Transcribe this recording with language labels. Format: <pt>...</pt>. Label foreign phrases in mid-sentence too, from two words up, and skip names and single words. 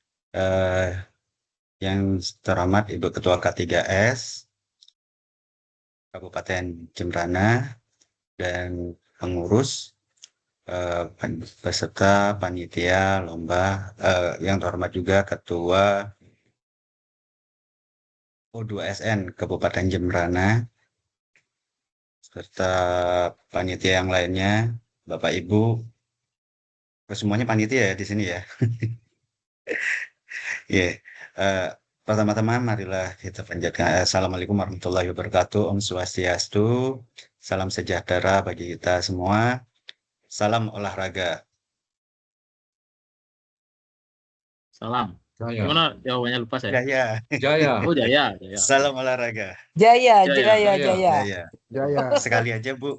<id>Yang terhormat Ibu Ketua K3S Kabupaten Jembrana dan pengurus peserta panitia lomba, yang terhormat juga Ketua O2SN Kabupaten Jembrana serta panitia yang lainnya, Bapak Ibu, semuanya panitia ya di sini ya. Pertama-tama marilah kita panjatkan</id> <ar>السلام عليكم ورحمة الله وبركاته.</ar> <id>Om Swastiastu. Salam sejahtera bagi kita semua. Salam olahraga. Salam. Jaya. Gimana jawabannya lupa saya? Jaya. Oh, Jaya. Salam olahraga. Jaya. Sekali aja Bu</id>